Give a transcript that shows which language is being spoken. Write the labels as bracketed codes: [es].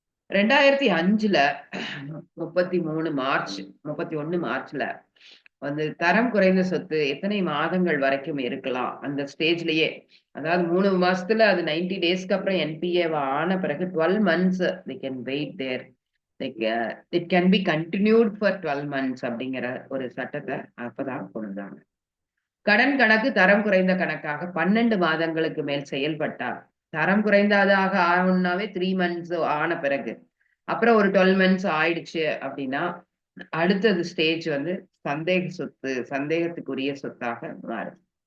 [ta] 2005ல 31 மார்ச்ல வந்து தரம் குறைந்த சொத்து எத்தனை மாதங்கள் வரைக்கும் இருக்கலாம்? அந்த ஸ்டேஜ்லயே, அதாவது 3 மாசத்துல அது 90 டேஸ்க்கு அப்புறம் என்பிஏ ஆன பிறகு [en] 12 months they can wait there. Like it can be continued for 12 months [ta] அப்படிங்கிற ஒரு சட்டத்தை அப்பதான் கொண்டு வந்தாங்க. கடன் கணக்கு தரம் குறைந்த கணக்காக 12 மாதங்களுக்கு மேல் செயல்பட்டால், தரம் குறைந்ததாக ஆகணும்னாவே 3 months ஆன பிறகு, அப்புறம் ஒரு 12 months ஆயிடுச்சு அப்படின்னா அடுத்தது ஸ்டேஜ் வந்து சந்தேக சொத்து, சந்தேகத்துக்குரிய சொத்தாக மாறும்.